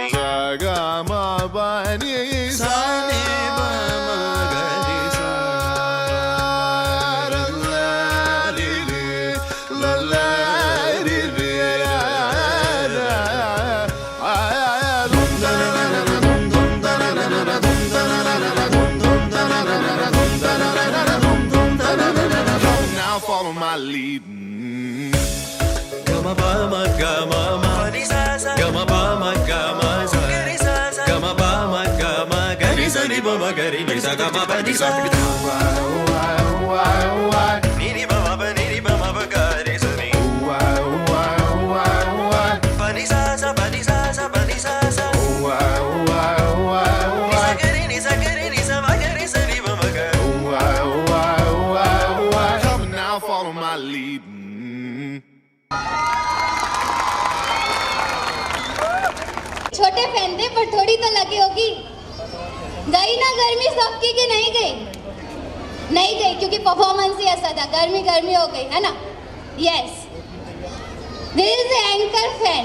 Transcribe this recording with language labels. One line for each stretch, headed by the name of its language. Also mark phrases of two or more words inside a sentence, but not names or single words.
English: Jagamabani sani ba ma gari sa la la li li Now follow my lead. gama ba ma gama ma pani sa sa gama ba ma gama sa gari sa sa gama ba ma gama gari sani ba ma gari ni sa gama ba ni sa Why? niri bama ba gari sani Why? pani sa sa pani sa sa pani sa sa Why? ni sa ma gari sani ba ma gari Why? Come on now, follow my lead.
Hindi: छोटे फैन थे पर थोड़ी तो लगी होगी। गई ना गर्मी सबकी कि नहीं गई? नहीं गई क्योंकि परफॉर्मेंस ही ऐसा था। गर्मी गर्मी हो गई है ना?
English: Yes. This is anchor fan.